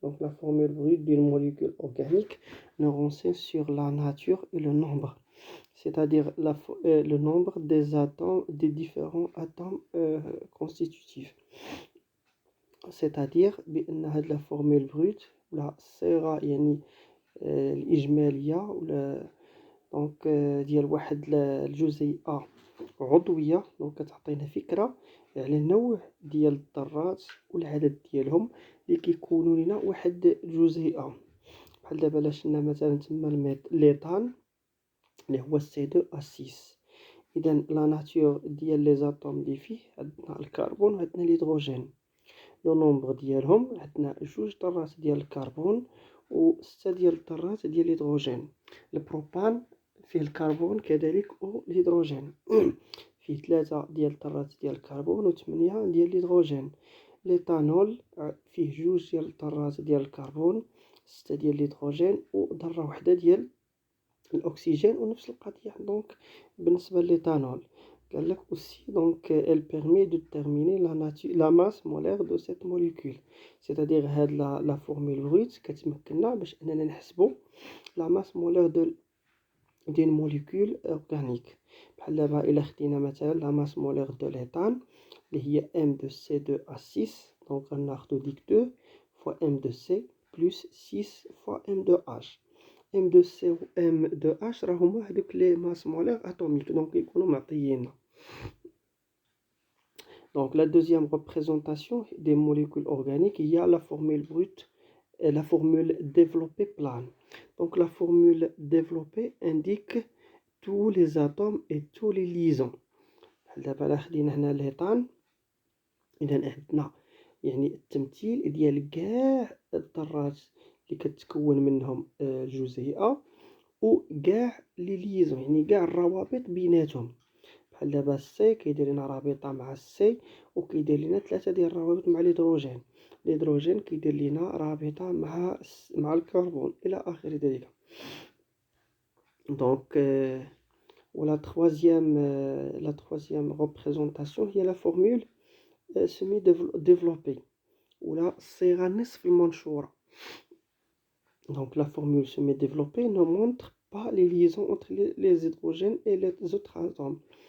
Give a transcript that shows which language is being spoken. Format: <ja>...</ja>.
<fr>لا فورمول بروت ديال موليكول اورغانيك nous renseigne sur la nature et le nombre, c'est-à-dire le nombre des atomes, des différents atomes constitutifs.</fr> <ar>C'est-à-dire بأن هاد لا فورمول بروت ولا الصيغه يعني الإجمالية ولا ديال واحد الجزيئة عضوية كتعطينا فكرة على نوع ديال الذرات والعدد ديالهم اللي كيكونوا لنا واحد الجزيئة. بحال دابا الا شلنا مثلا تما ليطان اللي هو C2H6. اذا لا ناتور ديال لي زاتوم اللي فيه عندنا الكربون وعندنا الهيدروجين. لو نومبر ديالهم عندنا 2 ذرات ديال الكربون و 6 ديال الذرات ديال الهيدروجين. البروبان فيه الكربون كذلك والهيدروجين فيه 3 ديال الذرات ديال الكربون و 8 ديال الهيدروجين. ليتانول فيه 2 ديال الذرات ديال الكربون، 6 ديال الهيدروجين و ذره واحده ديال الاكسجين. ونفس القضيه بالنسبه لليتانول قال لك</ar> <fr>aussi elle permet de déterminer la masse molaire de cette molécule, c'est-à-dire</fr> <ar>هاد</ar> <fr>la formule brute</fr> <ar>كتمكننا باش اننا نحسبوا</ar> <fr>la masse molaire d'une molécule organique.</fr> <ar>بحال دابا الا خدينا مثلا</ar> <fr>la masse molaire de l'éthane</fr> <ar>اللي هي M2C2H6، غناخدو ديك 2</ar> <fr>fois M2C plus 6 fois M2H.</fr> <ar>M2C و M2H راه هما هادوك لي ماس مولير اتوميك يكونوا معطييننا.</ar> <fr>La deuxième représentation des molécules organiques, il y a la formule brute et la formule développée plane. La formule développée indique tous les atomes et tous les liaisons.</fr> <ar>دابا لا خدينا هنا الهيطان، اذا عندنا يعني التمثيل ديال كاع الذرات اللي كتكون منهم الجزيئه وكاع لي ليزون، يعني كاع الروابط بيناتهم. بحال دابا السي كيدير لنا رابطه مع السي وكيدير لنا 3 ديال الروابط مع الهيدروجين كيدير لنا رابطه مع الكربون الى اخر ذلك. ولا</ar> <fr>troisième représentation</fr> <ar>هي</ar> <fr>la formule semi développée</fr> <ar>ولا الصيغه نصف المنشوره.</ar> <fr>La formule semi-développée ne montre pas les liaisons entre les hydrogènes et les autres atomes.</fr>